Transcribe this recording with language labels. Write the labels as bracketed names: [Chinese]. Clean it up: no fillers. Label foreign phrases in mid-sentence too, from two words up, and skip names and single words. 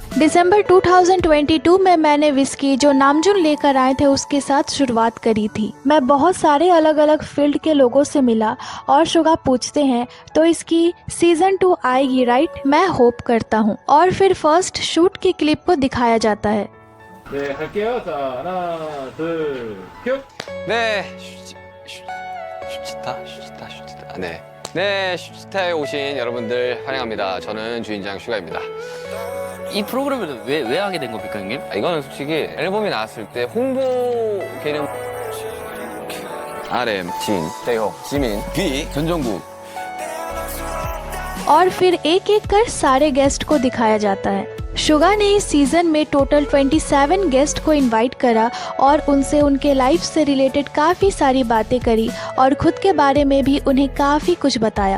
[Hindi] दिसंबर 2022 में मैंने विस्की जो नामजुन लेकर आए थे उसके साथ शुरुआत करी थी। मैं बहुत सारे अलग अलग फील्ड के लोगों से मिला और शुगा पूछते हैं तो इसकी सीजन 2 आएगी राइट, मैं होप करता हूँ। और फिर [English] first shoot [Hindi] की क्लिप को दिखाया जाता है। [Korean] 네, 갈게요. 자, 하나, 둘, 큐. 네, 슈치타. 네, 슈치타에 오신 여러분들 환영합니다. 저는 주인장 슈가입니다. 이 프로그램을 왜 하게 된 겁니까, 형님? 이거는 솔직히 앨범이 나왔을 때 홍보 개념 RM, 지민, 대호, 지민, B, 견정구। [Hindi] और फिर एक एक कर सारे गेस्ट को दिखाया जाता है। शुगा ने इस सीजन में टोटल 27 गेस्ट को इनवाइट करा और उनसे उनके लाइफ से रिलेटेड काफ़ी सारी बातें करी और खुद के बारे में भी उन्हें काफ़ी कुछ बताया।